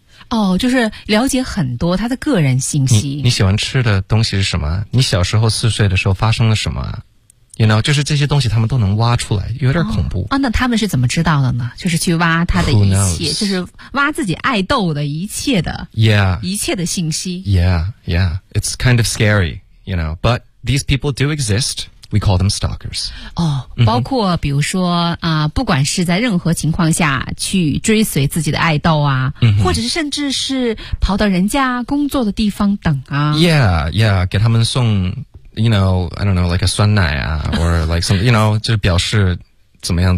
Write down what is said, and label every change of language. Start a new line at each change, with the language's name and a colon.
Chinese: 哦，就是了解很多他的个人信息。你喜欢吃的东西是什么？你小时候四岁的时候发生了什么？
English: You know,
Chinese: 就是这些东西他们都能挖出来，有点恐怖。哦，那他们是怎么知道的呢？就是去挖他的一切，就是挖自己爱豆的一切的 一切的信息。
English: Yeah, it's kind of scary, you know, but these people do exist. We call them stalkers.
Chinese: 哦，包括比如说不管是在任何情况下去追随自己的爱豆啊，或者是甚至是跑到人家工作的地方等啊。
English: Yeah,
Chinese: 给他们送
English: ，you know, I don't know, like a
Chinese: 酸奶啊
English: ，or like some, you know,
Chinese: 就表示怎么样，